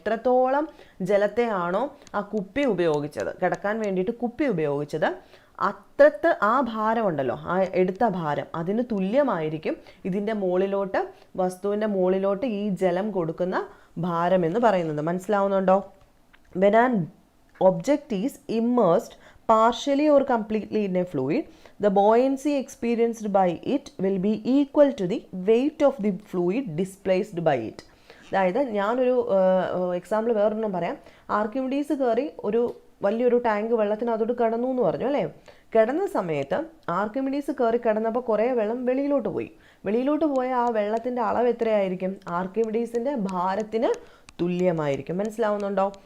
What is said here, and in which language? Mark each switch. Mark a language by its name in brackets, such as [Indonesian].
[Malayalam] എത്രത്തോളം ജലത്തെയാണോ ആ കുപ്പി ഉപയോഗിച്ചത്, കിടക്കാൻ വേണ്ടിയിട്ട് കുപ്പി ഉപയോഗിച്ചത്, അത്രത്ത് ആ ഭാരമുണ്ടല്ലോ, ആ എടുത്ത ഭാരം അതിന് തുല്യമായിരിക്കും ഇതിൻ്റെ മുകളിലോട്ട്, വസ്തുവിൻ്റെ മുകളിലോട്ട് ഈ ജലം കൊടുക്കുന്ന ഭാരം എന്ന് പറയുന്നത്. മനസ്സിലാവുന്നുണ്ടോ? [English] When an object is immersed partially or completely in a fluid, the buoyancy experienced by it will be equal to the weight of the fluid displaced by it. [Malayalam] അതായത് ഞാനൊരു എക്സാമ്പിൾ വേറൊരെണ്ണം പറയാം. ആർക്കിമിഡീസ് കയറി ഒരു വലിയൊരു ടാങ്ക് വെള്ളത്തിനകത്തോട്ട് കിടന്നു എന്ന് പറഞ്ഞു അല്ലേ? കിടന്ന സമയത്ത് ആർക്കിമിഡീസ് കയറി കിടന്നപ്പോൾ കുറേ വെള്ളം വെളിയിലോട്ട് പോയി. വെളിയിലോട്ട് പോയ ആ വെള്ളത്തിൻ്റെ അളവ് എത്രയായിരിക്കും? ആർക്കിമിഡീസിൻ്റെ ഭാരത്തിന് തുല്യമായിരിക്കും. മനസ്സിലാവുന്നുണ്ടോ?